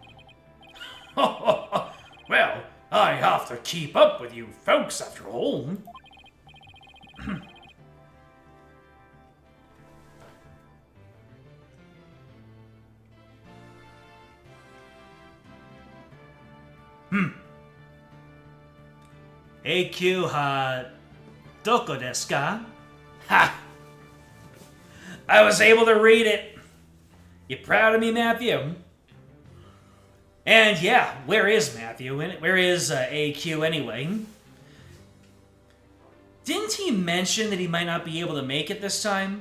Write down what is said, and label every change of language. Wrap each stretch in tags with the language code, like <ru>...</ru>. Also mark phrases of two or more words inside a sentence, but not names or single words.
<en>Well, I have to keep up with you folks after all.</en> <ja>AQはどこですか？ハ!</ja> <en>I was able to read it. You proud of me, Matthew? And yeah, where is Matthew? Where is AQ anyway? Didn't he mention that he might not be able to make it this time?</en>